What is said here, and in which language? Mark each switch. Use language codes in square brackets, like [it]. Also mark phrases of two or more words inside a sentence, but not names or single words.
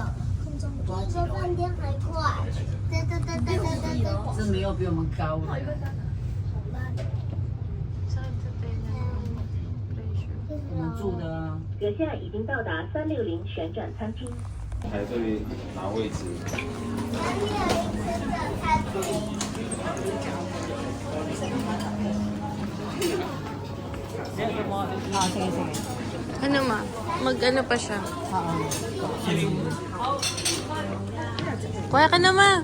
[zh] 比说饭店还快，对对对对对对对。是没有比我们高的。我们住的啊。阁下已经到达360旋转餐厅。排队拿位置。 [tl] Sige, sige. Ano, ma? Mag-ano pa siya? Oo. Kuha ka na, ma.